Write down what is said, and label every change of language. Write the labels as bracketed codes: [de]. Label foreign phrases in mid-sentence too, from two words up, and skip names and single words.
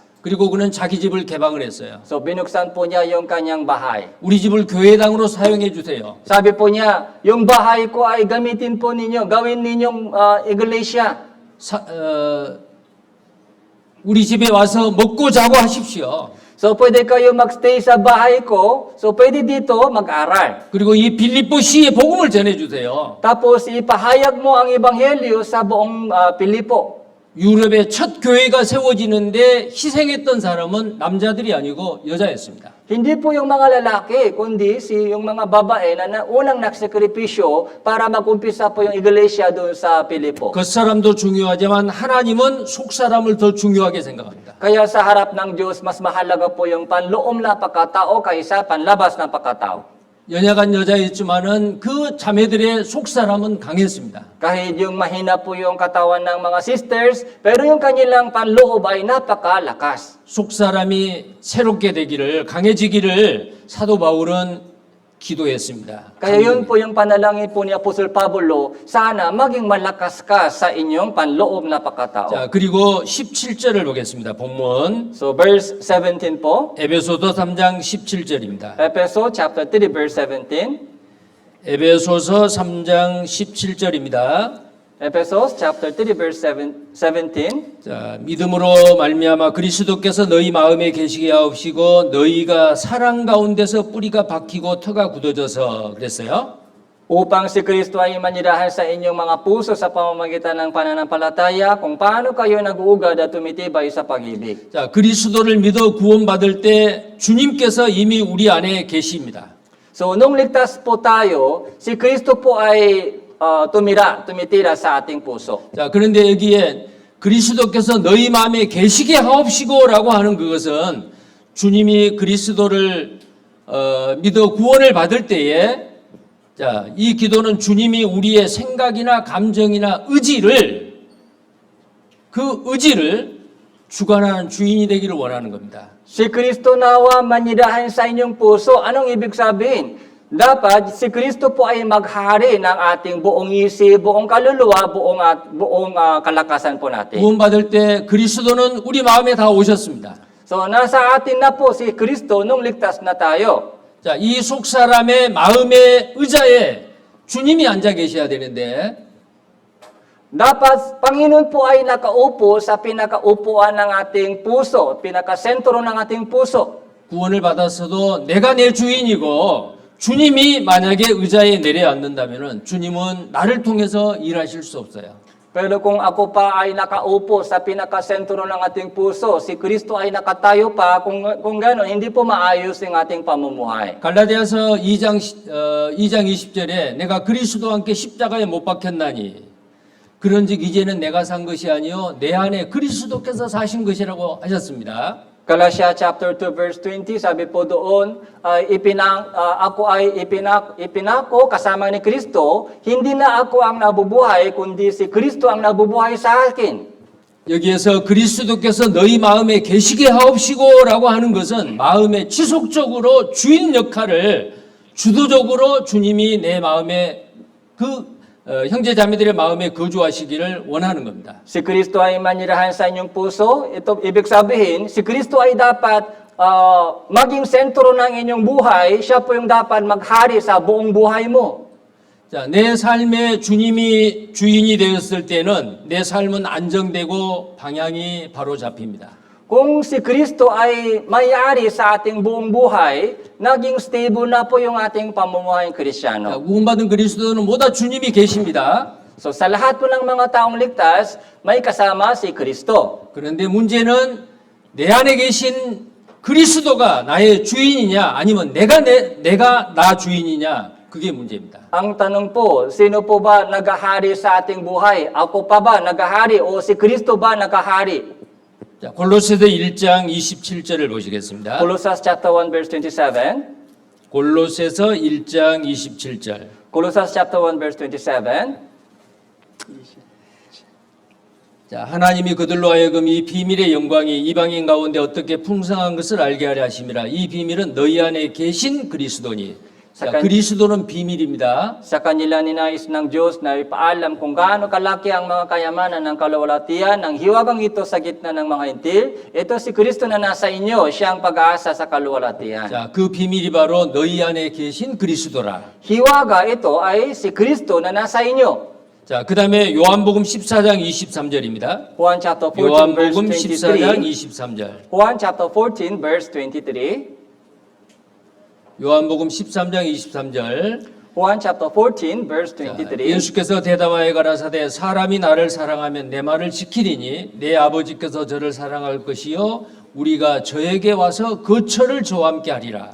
[ko] 그리고 그는 자기 집을 개방을 했어요. [tl] So binuksan po niya yung kanyang bahay. [ko] 우리 집을 교회당으로 사용해 주세요. [tl] Sabi po niya, yung bahay ko ay gamitin po ninyo, gawin ninyong iglesia. [ko] 우리 집에 와서 먹고 자고 하십시오. [tl] So pwede kayo magstay sa bahay ko, so pwede dito mag-aral. [ko] 그리고 이 빌립보 시에 복음을 전해 주세요. [tl] Tapos ipahayag mo ang ebanghelyo sa buong Pilipo. [ko] 유럽의 첫 교회가 세워지는데 희생했던 사람은 남자들이 아니고 여자였습니다. [tl] Hindi po yung mga lalaki, kundi yung mga babae na unang nagsakripisyo para mag-umpisa po yung iglesia doon sa Pilipo. [ko] 겉사람도 중요하지만 하나님은 속사람을 더 중요하게 생각합니다. [tl] Kaya sa harap ng Diyos, mas mahalaga po yung panloob na pagkatao kaysa panlabas na pagkatao. [ko] 연약한 여자였지만은 그 자매들의 속사람은 강했습니다. [tl] Kahit yung mahina po yung katawan ng mga sisters, pero yung kanilang panloob ay napakalakas. [ko] 속사람이 새롭게 되기를 강해지기를 사도 바울은 기도했습니다. [tl] Kaya yun po yung panalangin po ni Apostol Pablo, sana maging malakas ka sa inyong panloob na pagkatao. [ko] 자, 그리고 17절을 보겠습니다. 본문 [tl] So verse 17 po, [ko] 에베소서 3장 17절입니다. [en] Efeso chapter 3 verse 17. [ko] 에베소서 3장 17절입니다. [en] Ephesus chapter 3 verse 17. [ko] 자, 믿음으로 말미암아 그리스도께서 너희 마음에 계시게 하옵시고 너희가 사랑 가운데서 뿌리가 박히고 터가 굳어져서 그랬어요. [tl] Upang si Kristo ay manirahan sa inyong mga puso sa pamamagitan ng pananampalataya kung paano kayo nag-uugad at tumitibay sa pag-ibig. [ko] 자, 그리스도를 믿어 구원받을 때 주님께서 이미 우리 안에 계십니다. [tl] So nung ligtas po tayo, si Kristo po ay tumitira sa ating puso. [ko] 자, 그런데 여기에 그리스도께서 너희 마음에 계시게 하옵시고라고 하는 그것은 주님이 그리스도를 믿어 구원을 받을 때에 자, 이 기도는 주님이 우리의 생각이나 감정이나 의지를 그 의지를 주관하는 주인이 되기를 원하는 겁니다. [tl] Si Kristo nawa manirahan sa inyong puso, anong ibig sabihin? Dapat si Kristo po ay maghari ng ating buong isip, buong kaluluwa, buong kalakasan po natin. [ko] 구원받을 때 그리스도는 우리 마음에 다 오셨습니다. [tl] So nasa atin na po si Kristo nung ligtas na tayo. [ko] 자, 이 속사람의 마음의 의자에 주님이 앉아 계셔야 되는데 [tl] Dapat Panginoon po ay nakaupo sa pinakaupuan ng ating puso, pinakasentro ng ating puso. [ko] 구원을 받았어도 내가 내 주인이고 주님이 만약에 의자에 내려앉는다면 주님은 나를 통해서 일하실 수 없어요. [tl] Pero kung ako pa ay nakaupo sa pinakasentro ng ating puso, si Kristo ay nakatayo pa, kung gano'n, hindi po maayos ang ating pamumuhay. [ko] 갈라디아서 2장 20절에 내가 그리스도와 함께 십자가에 못 박혔나니 그런즉 이제는 내가 산 것이 아니요 내 안에 그리스도께서 사신 것이라고 하셨습니다. [tl] Galatia [en] chapter 2 verse 20, [tl] sabi po doon, ako ay ipinako kasama ni Kristo, hindi na ako ang nabubuhay, kundi si Kristo ang nabubuhay sa akin. [ko] 여기에서 그리스도께서 너희 마음에 계시게 하옵시고라고 하는 것은 마음에 지속적으로 주인 역할을 주도적으로 주님이 내 마음에 형제 자매들의 마음에 거주하시기를 원하는 겁니다. [tl] Si Kristo ay manirahan sa inyong puso, ito ibig sabihin, si Kristo ay dapat maging sentro ng inyong buhay, siya po yung dapat maghari sa buong buhay mo. [ko] 자, 내 삶에 주님이 주인이 되었을 때는 내 삶은 안정되고 방향이 바로 잡힙니다. [tl] Kung si Kristo ay may-ari sa ating buong buhay, naging stable na po yung ating pamumuhay [ko] 자, [tl] Kristyano. [ko] 구원받은 그리스도는 모두 주님이 계십니다. [tl] So sa lahat po ng mga taong ligtas, may kasama si Kristo. [ko] 그런데 문제는 내 안에 계신 그리스도가 나의 주인이냐 아니면 내가 나 주인이냐 그게 문제입니다. [tl] Ang tanong po, sino po ba nagahari sa ating buhay? Ako pa ba nagahari o si Kristo ba nagahari? [ko] 자, 골로새서 1장 27절을 보시겠습니다. [en] Colossus chapter 1 verse 27. [ko] 골로새서 1장 27절. [en] Colossus chapter 1 verse 27. [ko] 자, 하나님이 그들로 하여금 이 비밀의 영광이 이방인 가운데 어떻게 풍성한 것을 알게 하려 하심이라. 이 비밀은 너희 안에 계신 그리스도니. 자, 그리스도는 비밀입니다. [tl] Sa kanila ninais ng Diyos na ipaalam kung gaano kalaki ang mga kayamanan ng kaluwalhatian ng hiwagang ito sa gitna ng mga hintil. Ito si Kristo na nasa inyo, siya ang pag-aasa sa kaluwalhatian. [ko] 자, 그 비밀이 바로 너희 안에 계신 그리스도라. [tl] Hiwaga ito ay si Kristo na nasa inyo. [ko] 자, 그 다음에 요한복음 14장 23절입니다. [en] Juan chapter 14 verse [ko] 요한복음 14장 23. 23절. [en] Juan chapter 14 verse 23. [ko] 요한복음 13장 23절. [en] Juan chapter 14 verse [ko] 자, 23. 예수께서 대답하여 가라사대 사람이 나를 사랑하면 내 말을 지키리니 내 아버지께서 저를 사랑할 것이요 우리가 저에게 와서 거처를 저와 함께 하리라.